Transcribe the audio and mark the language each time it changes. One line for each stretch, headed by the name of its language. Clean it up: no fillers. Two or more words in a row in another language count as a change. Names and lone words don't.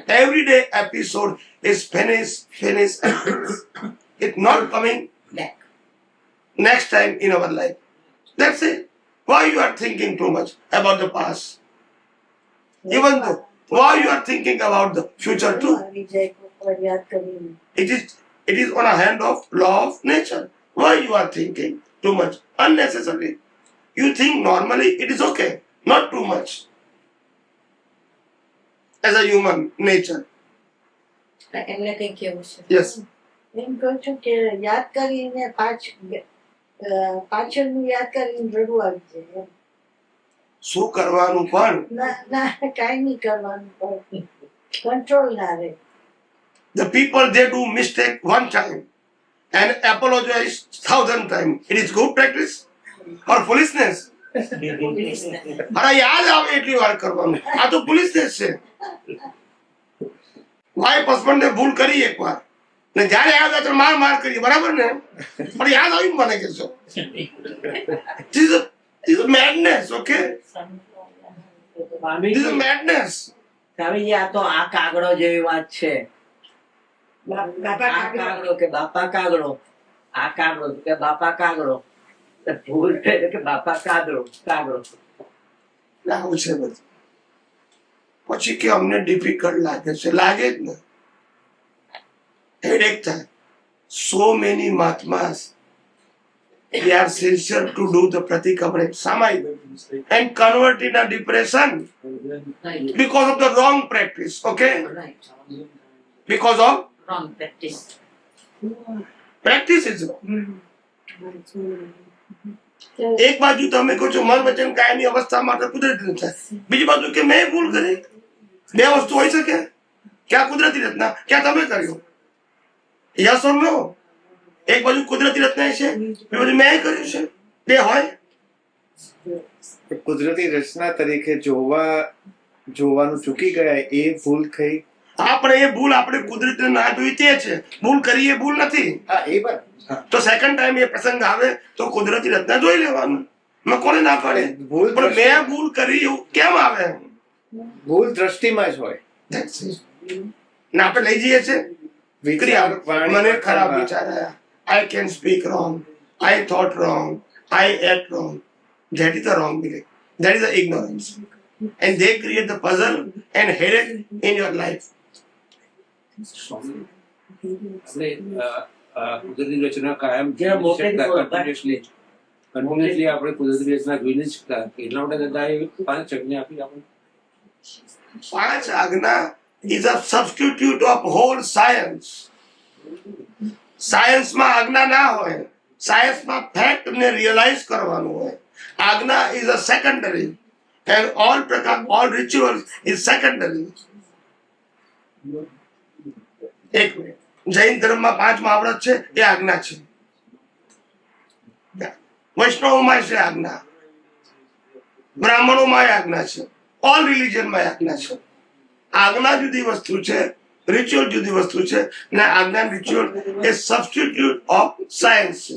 English: Everyday episode is finish, and finish. It's not coming Back. next time in our life. That's it. Why you are thinking too much about the past? Even though, why you are thinking about the future too?
Gujarati: વિજય પર યાદ કરીને
English: It is on a hand of law of nature. Why you are thinking too much unnecessarily? You think normally it is okay, not too much. As a human nature.
Gujarati: એમને કઈ કેવું છે?
English: Yes.
Gujarati: એમ કહું છું કે યાદ કરીને પાછળનું યાદ કરીને રડવું આવી જાય એમ. શું કરવાનું પણ ના ના કાંઈ નહીં કરવાનું પણ કંટ્રોલ ના રહે.
English: the people they do mistake one time and apologize 1,000 times. It is good practice or foolishness?
Gujarati: અરે યાદ આવે એટલી વાર કરવાનું.
English: આ તો
Gujarati: foolishness છે. વાઈફ હસબન્ડને ભૂલ કરી એકવાર ને જ્યારે યાદ આવે તો માર કરીએ, બરાબર ને? પણ યાદ આવી મને કહેશો
English: This is madness, okay? This is madness.
Gujarati: સ્વામીજી આ તો આ કાગડો જેવી વાત છે. બાપા આ કાગડો કે બાપા કાગડો, આ કાગડો કે બાપા કાગડો, તો ભૂલ થાય તો કે બાપા કાગડો કાગડો. આવું છે બધું. પછી કે અમને ડિફિકલ્ટ લાગે છે, લાગે જ ને, હેડેક થાય.
English: So many Mahatmas, they are sincere to do the Pratikamana Samai and convert in a depression because of the wrong practice, okay? Right. Because of Wrong practice. practice is wrong.
Gujarati: એક બાજુ તમે કહો છો મન વચન કાયની અવસ્થા માટે કુદરતી રચના, બીજી બાજુ કે મેં ભૂલ કરી. બે વસ્તુ હોઈ શકે? ક્યાં કુદરતી રચના, ક્યાં તમે કર્યું?
English: yes or no?
Gujarati: એક બાજુ કુદરતી રચના છે, બીજી બાજુ મેં કર્યું છે, બે હોય. કુદરતી રચના તરીકે જોવાનું ચૂકી ગયા એ ભૂલ થઈ. આપણે એ ભૂલ આપણે કુદરતી ના જોઈ તે છે, ભૂલ કરી એ ભૂલ નથી. હા એ બરાબર. તો સેકન્ડ ટાઈમ એ પ્રસંગ આવે તો કુદરતી રચના જોઈ લેવાનું. મેં કોને ના પાડે? ભૂલ પણ મેં ભૂલ કરી એવું કેમ આવે? ભૂલ દ્રષ્ટિમાં જ હોય.
English: That's it.
Gujarati: ને આપણે લઈ જઈએ છીએ વિચાર, વાણી, મને ખરાબ વર્તનમાં. વિચાર આયા,
English: I can speak wrong, I thought wrong, I act wrong. That is the wrong belief. That is the ignorance. And they create the puzzle and headache in your life.
Gujarati: આપણે કુદરતી રચના કાયમ જ્યાં મોટેથી બોલો, કન્ટિન્યુઅસલી આપણે કુદરતી રચના જોઈ નથી શકતા. એટલા માટે દાદા એ 5 આજ્ઞા આપી આપણે. પાંચ આજ્ઞા
English: is a substitute of whole science.
Gujarati: સાયન્સમાં આજ્ઞા ના હોય, સાયન્સમાં ફેક્ટ ને રિયલાઇઝ કરવાનું હોય.
English: આજ્ઞા is a secondary and all rituals is secondary.
Gujarati: એક મિનિટ, જૈન ધર્મમાં 5 મહાવ્રત છે, એ આજ્ઞા છે. વૈષ્ણવમાં છે આજ્ઞા, બ્રાહ્મણોમાં આજ્ઞા છે, ઓલ રિલિજનમાં આજ્ઞા છે. આજ્ઞા જુદી વસ્તુ છે, રિચ્યુઅલ જુદી વસ્તુ છે, ને આજ્ઞા રિચ્યુઅલ એ
English: substitute of science
Gujarati: છે.